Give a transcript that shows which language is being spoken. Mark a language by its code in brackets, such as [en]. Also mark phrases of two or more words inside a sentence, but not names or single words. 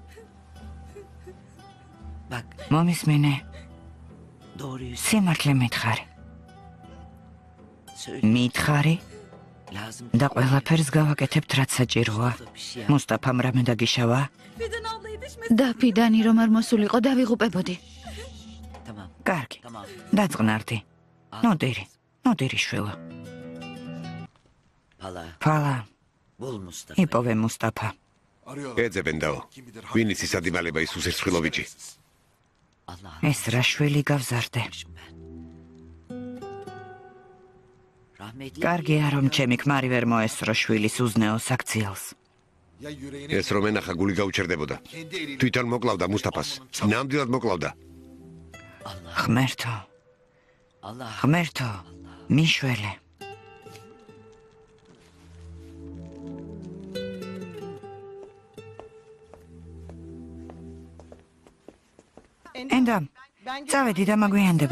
[tr] bak [ka] მომისმინე, [tr] doğruyu [ka] სიმართლე მითხარი. [tr] söyle. [ka] მითხარი [tr] Lazım [ka] და ყველაფერს გავაკეთებთ რაც საჭიროა. [tr] bir şey. [ka] მუსტაფამ რამე დაგიშავა? [tr] Fidan ablayı düşmesin. [ka] დაფიდანი რომ არ მოსულიყო დავიღუპებოდი. [tr] Tamam. [ka] კარგი. [tr] Tamam. [ka] დაწყნარდი. ნოდირი შვილო. [tr] Pala [ka] ფალა, [tr] bul Mustafa. [ka] იპოვე მუსტაფა. ეძებენ დაო. ვინ იცის სადიმალება ის უსირცხვილო ბიჭი? [tr] Allah [ka] ეს რა შვილი გავზარდე. [tr] ben. Rahmetli [ka] კარგია რომ ჩემი ქმარი ვერ მოესწრო შვილის უზნეოს აქციელს. ეს რომ ენახა გული გაუჩერდებოდა. თვითონ მოკლავდა მუსტაფას. ნამდვილად მოკლავდა. ღმერთო, [tr] Allah [ka] ღმერთო, მიშველე. ენდა, წავედი და მაგვიანდება.